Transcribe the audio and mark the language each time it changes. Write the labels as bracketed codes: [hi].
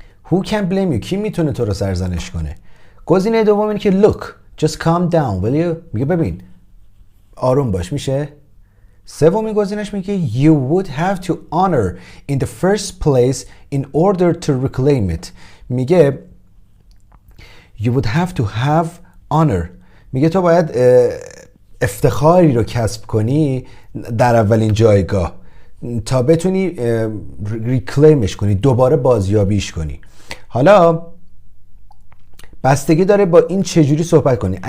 [en] Who can blame you? [fa] کی میتونه تو رو سرزنش کنه؟ گزینه دوم اینه که [en] look, just calm down, will you? [fa] میگه ببین آروم باش میشه. سومین گزینش میگه [en] you would have to honor in the first place in order to reclaim it. [fa] میگه [en] you would have to have honor. [fa] میگه تو باید افتخاری رو کسب کنی در اولین جایگاه تا بتونی ریکلیمش کنی، دوباره بازیابیش کنی. حالا بستگی داره با این چجوری صحبت کنی.